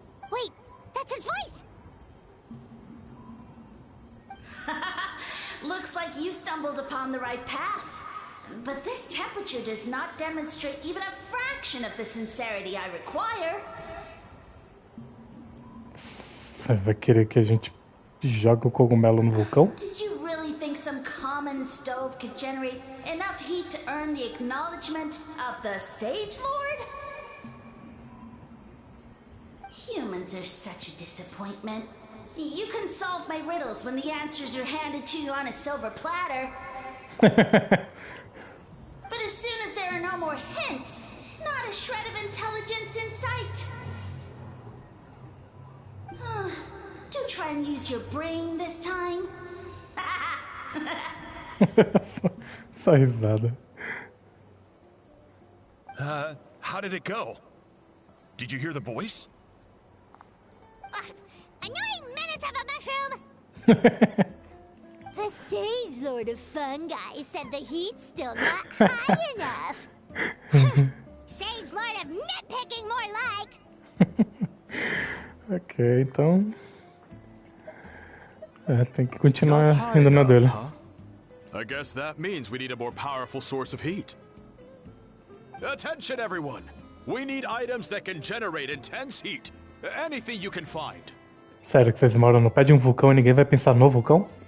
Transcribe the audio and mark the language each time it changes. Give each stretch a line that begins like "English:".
English: Wait, that's his voice! Looks like you stumbled upon the right path. But this temperature does not demonstrate even a fraction of the sincerity I require.
Portuguese: Vai querer que a gente jogue o cogumelo no vulcão?
English: Did you really think some common stove could generate enough heat to earn the acknowledgement of the Sage Lord? Humans are such a disappointment. You can solve my riddles when the answers are handed to you on a silver platter. But as soon as there are no more hints, not a shred of intelligence in sight. Do try and use your brain this time.
Portuguese: Só risada.
English: How did it go? Did you hear the voice? Annoying menace of a mushroom! The Sage Lord of Fungi said the heat's still not high enough. Sage Lord of Nitpicking, more like!
Portuguese: Ok, então... tem que continuar indo na dele.
English: I guess that means we need a more powerful source of heat. Attention, everyone! We need items that can generate intense heat. Anything you can find.
Portuguese: Sério que vocês moram no pé de um vulcão e ninguém vai pensar no vulcão?